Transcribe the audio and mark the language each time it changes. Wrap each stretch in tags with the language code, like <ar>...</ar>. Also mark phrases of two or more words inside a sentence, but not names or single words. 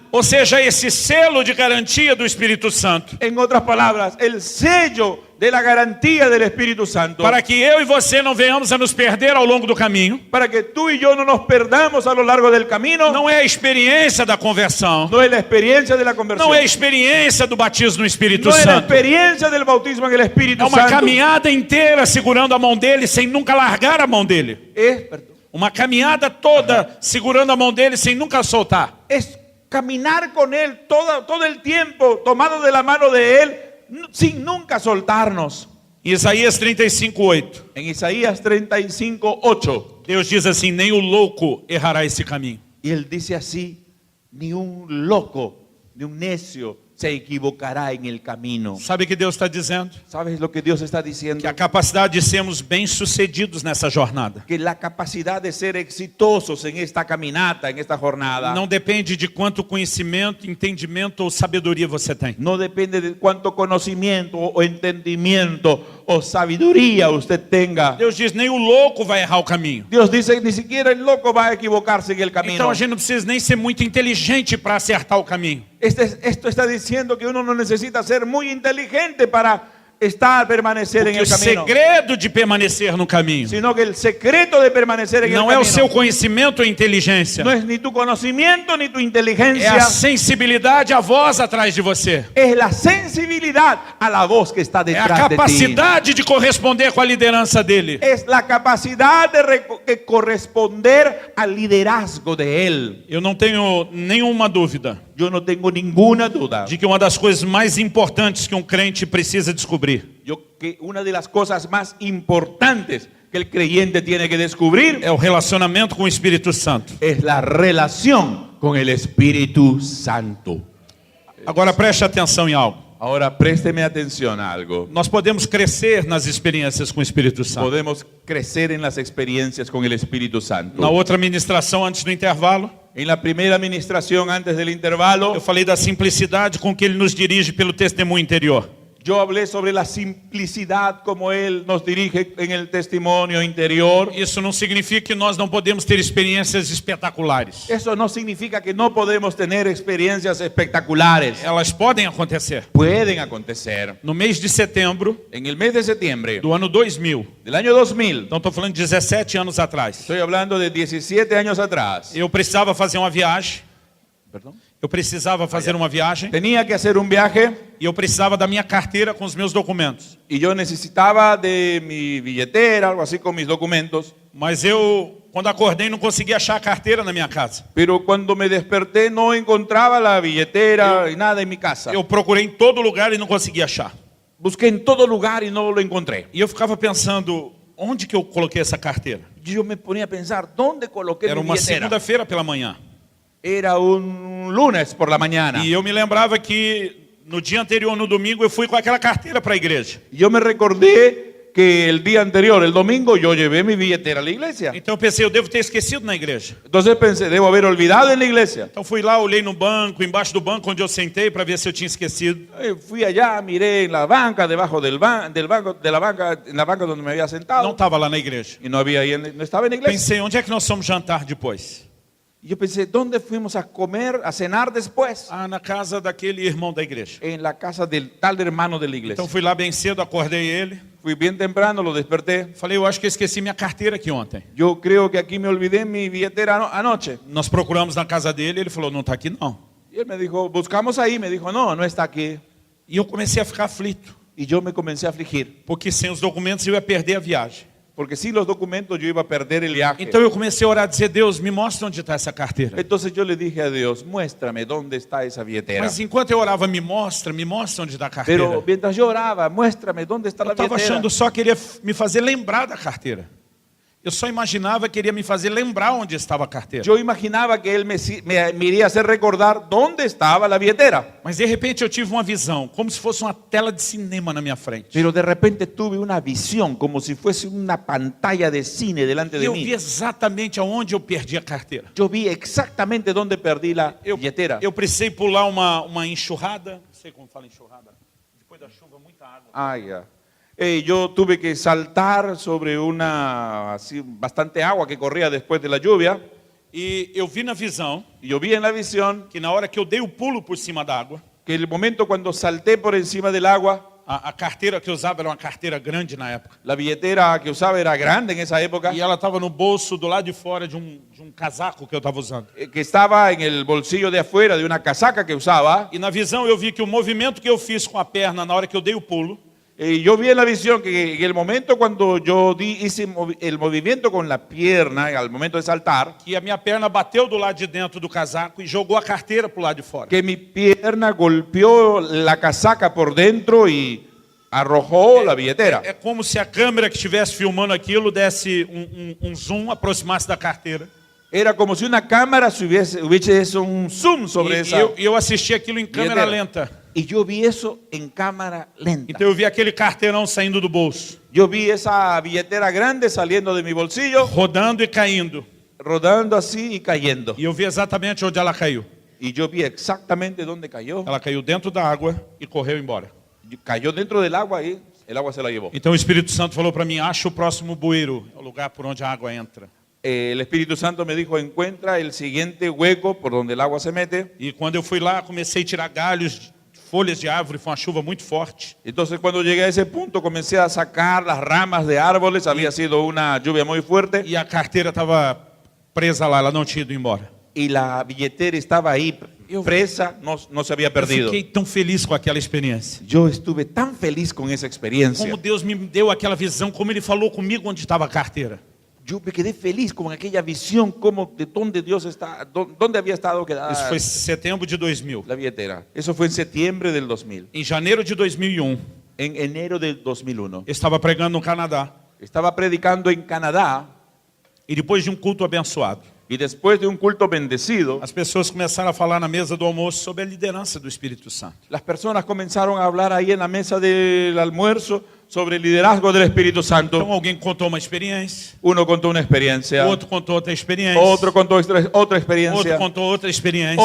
<pt>Ou seja, esse selo de garantia do Espírito Santo,</pt> <es>En otras palabras, el sello de la garantía del Espíritu Santo,</es> <pt>para que eu e você não venhamos a nos perder ao longo do caminho,</pt> <es>para que tú y yo no nos perdamos a lo largo del camino.</es> <pt>não é a experiência da conversão,</pt> <es>No es la experiencia de la conversión.</es> <pt>não é a experiência do batismo no Espírito</pt> <es>No es la</es> <pt>Santo.</pt> <es>experiencia del bautismo en el Espíritu</es> <pt>É uma</pt> <es>Santo.</es> <pt>caminhada inteira segurando a mão dele sem nunca largar a mão dele. Uma caminhada toda segurando a mão dele sem nunca soltar.</pt> <es>Es caminar con Él todo el tiempo, tomado de la mano de Él, sin nunca soltarnos.</es> <pt>Isaías 35:8.</pt> <es>En Isaías 35:8.</es> <pt>Deus diz assim: nem o louco errará esse caminho.</pt> <es>Y Él dice así, ni un loco, ni un necio se equivocará en el camino.</es> <pt>Sabe o que Deus está dizendo?</pt> <es>¿Sabes lo que Dios está diciendo?</es> <pt>Que a capacidade de sermos bem-sucedidos nessa jornada</pt> <es>Que la capacidad de ser exitosos en esta caminata, en esta jornada,</es> <pt>não depende de quanto conhecimento, entendimento ou sabedoria você tem.</pt> <es>no depende de cuánto conocimiento o entendimiento o sabiduría usted tenga.</es> <pt>Deus diz: nem o louco vai errar o caminho.</pt> <es>Dios dice que ni siquiera el loco va a equivocarse en el camino.</es> <pt>Então a gente não precisa nem ser muito inteligente para acertar o caminho.</pt> <es>Esto está diciendo que uno no necesita ser muy inteligente para permanecer en</es> <pt>Porque</pt> <es>el</es> <pt>o</pt> <es>camino,</es> <pt>segredo de permanecer no caminho</pt> <es>sino que el secreto de permanecer en</es> <pt>não</pt> <es>el</es> <pt>é o</pt> <es>camino</es> <pt>seu conhecimento ou inteligência,</pt> <es>no es ni tu conocimiento ni tu</es> <pt>é</pt> <es>inteligencia,</es> <pt>a sensibilidade à voz atrás de você.</pt> <es>es la sensibilidad a la voz que está</es> <pt>É a</pt> <es>detrás de ti.</es> <pt>capacidade de corresponder com a liderança dele.</pt> <es>Es la capacidad de corresponder al liderazgo de Él.</es> <pt>Eu não tenho nenhuma dúvida</pt> <es>Yo no tengo ninguna duda</es> <pt>de que uma das coisas mais importantes que um crente precisa descobrir</pt> <es>que una de las cosas más importantes que el creyente tiene que descubrir</es> <pt>é o relacionamento com o Espírito Santo.</pt> <es>es la relación con el Espíritu Santo.</es> <pt>Agora preste atenção em algo.</pt> <es>Ahora présteme atención a algo.</es> <pt>Nós podemos crescer nas experiências com o Espírito Santo.</pt> <es>Podemos crecer en las experiencias con el Espíritu Santo.</es> <pt>Na outra ministração antes do intervalo,</pt> <es>En la primera administración antes del intervalo,</es> <pt>eu falei da simplicidade com que ele nos dirige pelo testemunho interior.</pt> <es>yo hablé sobre la simplicidad como Él nos dirige en el testimonio interior.</es> <pt>Isso não significa que nós não podemos ter experiências espetaculares.</pt> <es>Eso no significa que no podemos tener experiencias espectaculares.</es> <pt>Elas podem acontecer.</pt> <es>Pueden acontecer.</es> <pt>No mês de setembro</pt> <es>En el mes de septiembre</es> <pt>do ano 2000,</pt> <es>del año 2000,</es> <pt>então estou falando de 17 anos atrás,</pt> <es>estoy hablando de 17 años atrás.</es> <pt>eu precisava fazer uma viagem.</pt> <es>¿Perdón?</es> <pt>Eu precisava fazer uma viagem</pt> <es>Tenía que hacer un viaje</es> <pt>e eu precisava da minha carteira com os meus documentos.</pt> <es>y yo necesitaba de mi billetera, algo así con mis documentos.</es> <pt>Mas eu, quando acordei, não consegui achar a carteira na minha casa.</pt> <es>Pero cuando me desperté no encontraba la billetera y nada en mi casa.</es> <pt>Eu procurei em todo lugar e não consegui achar.</pt> <es>Busqué en todo lugar y no lo encontré.</es> <pt>E eu ficava pensando, onde que eu coloquei essa carteira?</pt> <es>Yo me ponía a pensar, ¿dónde coloqué</es> <pt>Era</pt> <es>mi</es> <pt>uma</pt> <es>billetera?</es> <pt>segunda-feira pela manhã.</pt> <es>Era un lunes por la mañana.</es> <pt>E eu me lembrava que no dia anterior, no domingo, eu fui com aquela carteira para a igreja.</pt> <es>Yo me recordé que el día anterior, el domingo, yo llevé mi billetera a la iglesia.</es> <pt>Então eu pensei, eu devo ter esquecido na igreja.</pt> <es>Entonces pensé, debo haber olvidado en la iglesia.</es> <pt>Então fui lá, olhei no banco, embaixo do banco onde eu sentei para ver se eu tinha esquecido.</pt> <es>Fui allá, miré en la banca, debajo del banco, de la banca, en la banca donde me había</es> <pt>Não</pt> <es>sentado.</es> <pt>estava lá na igreja.</pt> <es>Y no había ahí, no estaba en la iglesia.</es> <pt>Pensei, onde é que nós fomos jantar depois?</pt> <es>Y yo pensé, ¿dónde fuimos a comer, a cenar después?</es> <pt>Ah, na casa daquele irmão da igreja.</pt> <es>En la casa del tal hermano de la iglesia.</es> <pt>Então fui lá bem cedo, acordei ele.</pt> <es>Fui bien temprano, lo desperté.</es> <pt>Falei, eu acho que eu esqueci minha carteira aqui ontem.</pt> <es>Yo creo que aquí me olvidé mi billetera anoche.</es> <pt>Nós procuramos na casa dele, ele falou, não está aqui não.</pt> <es>Y él me dijo, buscamos ahí. Me dijo, no, no está aquí.</es> <pt>E eu comecei a ficar aflito,</pt> <es>Y yo me comencé a afligir.</es> <pt>porque sem os documentos eu ia perder a viagem.</pt> <es>Porque sin los documentos yo iba a perder el viaje.</es> <pt>Então eu comecei a orar, a dizer, Deus, me mostra onde está essa carteira.</pt> <es>Entonces yo le dije a Dios, muéstrame dónde está esa billetera.</es> <pt>Mas enquanto eu orava, me mostra onde está a carteira.</pt> <es>Pero mientras yo oraba, muéstrame dónde está</es> <pt>Eu</pt> <es>la</es> <pt>estava</pt> <es>billetera.</es> <pt>achando só que ele ia me fazer lembrar da carteira. Eu só imaginava que ele ia me fazer lembrar onde estava a carteira.</pt> <es>Yo imaginaba que él me iría a hacer recordar dónde estaba la billetera.</es> <pt>Mas de repente eu tive uma visão, como se fosse uma tela de cinema na minha frente.</pt> <es>Pero de repente tuve una visión, como si fuese una pantalla de cine delante</es> <pt>E</pt> <es>de</es> <pt>eu</pt> <es>mí.</es> <pt>vi exatamente aonde eu perdi a carteira.</pt> <es>Yo vi exactamente dónde perdí la billetera.</es> <pt>Eu precisei pular uma enxurrada, não sei como fala enxurrada, depois da chuva, muita água.</pt> <es>Ah, ya. Yo tuve que saltar sobre una, así, bastante agua que corría después de la lluvia.</es> <pt>E eu vi na visão</pt> <es>Y yo vi en la visión</es> <pt>que na hora que eu dei o pulo por cima da água,</pt> <es>que el momento cuando salté por encima del agua,</es> <pt>a carteira que eu usava era uma carteira grande na época.</pt> <es>la billetera que usaba era grande en esa época,</es> <pt>E ela estava no bolso do lado de fora de um casaco que eu estava usando.</pt> <es>que estaba en el bolsillo de afuera de una casaca que usaba.</es> <pt>E na visão eu vi que o movimento que eu fiz com a perna na hora que eu dei o pulo,</pt> <es>Y yo vi en la visión que en el momento cuando yo hice el movimiento con la pierna, al momento de saltar,</es> <pt>que a minha perna bateu do lado de dentro do casaco e jogou a carteira para o lado de fora.</pt> <es>que mi pierna golpeó la casaca por dentro y arrojó la billetera.</es> <pt>É como se a câmera que estivesse filmando aquilo desse um zoom, aproximasse da carteira.</pt> <es>Era como si una cámara hubiese hecho un zoom sobre esa</es> <pt>E eu assisti aquilo em câmera</pt> <es>billetera.</es> <pt>lenta.</pt> <es>Y yo vi eso en cámara lenta.</es> <pt>Então eu vi aquele carteirão saindo do bolso,</pt> <es>Yo vi esa billetera grande saliendo de mi bolsillo,</es> <pt>rodando e caindo.</pt> <es>rodando así y cayendo.</es> <pt>E eu vi exatamente onde ela caiu.</pt> <es>Y yo vi exactamente dónde cayó.</es> <pt>Ela caiu dentro da água e correu embora.</pt> <es>Cayó dentro del agua y el agua se la llevó.</es> <pt>Então o Espírito Santo falou para mim, acha o próximo bueiro, é o lugar por onde a água entra.</pt> <es>El Espíritu Santo me dijo, encuentra el siguiente hueco por donde el agua se mete.</es> <pt>E quando eu fui lá, comecei a tirar galhos, folhas de árvore, foi uma chuva muito forte.</pt> <es>Entonces cuando llegué a ese punto comencé a sacar las ramas de árboles, había sido una lluvia muy fuerte</es> <pt>E a carteira estava presa lá, ela não tinha ido embora.</pt> <es>y la billetera estaba ahí presa, no se había</es> <pt>Eu</pt> <es>perdido.</es> <pt>fiquei tão feliz com aquela experiência.</pt> <es>Yo estuve tan feliz con esa experiencia.</es> <pt>Como Deus me deu aquela visão, como Ele falou comigo onde estava a carteira.</pt> <es>Yo me quedé feliz con aquella visión, como de dónde Dios está, dónde había estado quedada</es> <pt>Isso foi em setembro de 2000.</pt> <es>la billetera. Eso fue en septiembre del 2000.</es> <pt>Em janeiro de 2001,</pt> <es>En enero del 2001.</es> <pt>eu estava pregando no Canadá.</pt> <es>Estaba predicando en Canadá</es> <pt>E depois de um culto abençoado,</pt> <es>y después de un culto bendecido,</es> <pt>as pessoas começaram a falar na mesa do almoço sobre a liderança do Espírito Santo.</pt> <es>las personas comenzaron a hablar ahí en la mesa del almuerzo sobre el liderazgo del Espíritu</es> <pt>Então</pt> <es>Santo.</es> <pt>alguém contou uma experiência,</pt> <es>Uno contó una experiencia,</es> <pt>outro contou outra experiência,</pt> <es>otro contó otra</es> <pt>outro</pt> <es>experiencia,</es> <pt>contou outra experiência.</pt>